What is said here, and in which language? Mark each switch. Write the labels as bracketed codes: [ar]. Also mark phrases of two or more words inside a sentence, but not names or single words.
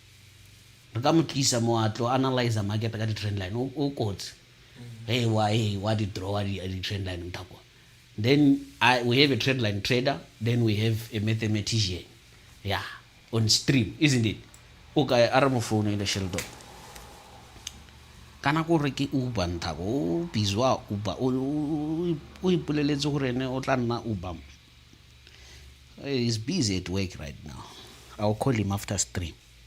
[en] Analyze the market at the trend line. Hey, what the draw at the trend line? Then we have a trend line trader. Then we have a mathematician. Yeah, on stream, isn't it? Okay, phone in the Sheldon. [tn] Kana go reke Uber ntako bizwa Uber o ipoleletse gore ne o tla nna Uber. [en] He's busy at work right now. I'll call him after stream.